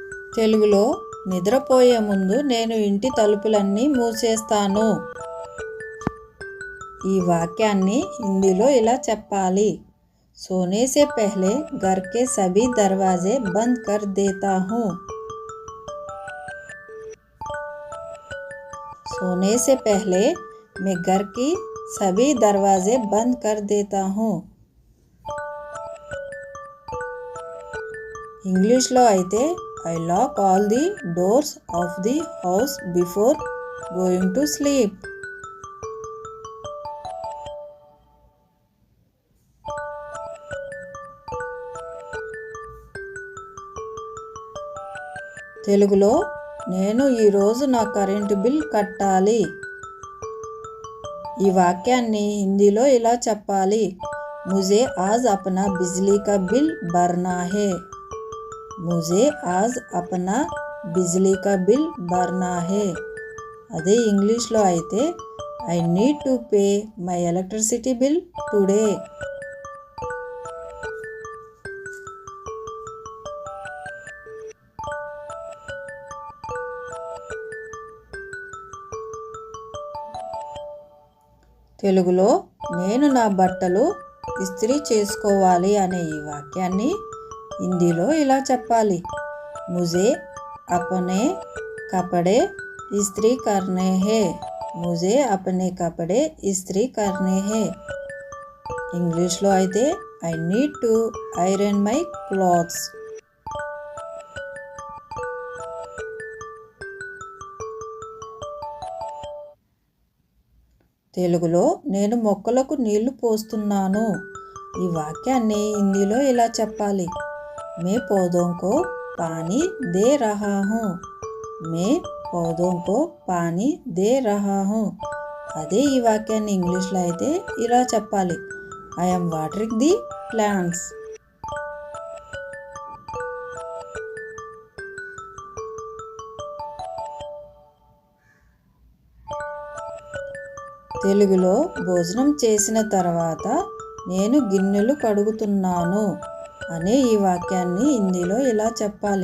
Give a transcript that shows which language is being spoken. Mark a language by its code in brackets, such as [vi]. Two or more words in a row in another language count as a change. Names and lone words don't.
[te] తెలుగులో నిద్రపోయే ముందు నేను ఇంటి తలుపులన్నీ మూసేస్తాను. ఈ వాక్యాన్ని హిందీలో ఇలా చెప్పాలి. [hi] सोने से पहले घर के सभी दरवाजे बंद कर देता हूँ. सोने से पहले मैं घर की सभी दरवाजे बंद कर देता हूँ. [te] ఇంగ్లీష్లో అయితే [en] I lock all the doors of the house before going to sleep. [te] తెలుగులో నేను ఈరోజు నా కరెంటు బిల్ కట్టాలి. ఈ వాక్యాన్ని హిందీలో ఇలా చెప్పాలి. [hi] मुझे आज अपना बिजली का बिल भरना है. मुझे आज अपना बिजली का बिल भरना है. [te] అదే ఇంగ్లీష్లో అయితే [en] I need to pay my electricity bill today. [te] తెలుగులో నేను నా బట్టలు ఇస్త్రీ చేసుకోవాలి అనే ఈ వాక్యాన్ని హిందీలో ఇలా చెప్పాలి. [hi] मुझे अपने कपड़े इस्त्री करने हैं. मुझे अपने कपड़े इस्त्री करने हैं. [te] ఇంగ్లీష్లో అయితే [en] I need to iron my clothes. [te] తెలుగులో నేను మొక్కలకు నీళ్లు పోస్తున్నాను. ఈ వాక్యాన్ని హిందీలో ఇలా చెప్పాలి. [hi] मैं पौधों को पानी दे रहा हूँ. मैं पौधों को पानी दे रहा हूँ. [te] అదే ఈ వాక్యాన్ని ఇంగ్లీష్లో అయితే ఇలా చెప్పాలి. [en] I am watering the plants. [te] తెలుగులో భోజనం చేసిన తర్వాత నేను గిన్నెలు కడుగుతున్నాను అనే ఈ వాక్యాన్ని హిందీలో ఇలా చెప్పాలి.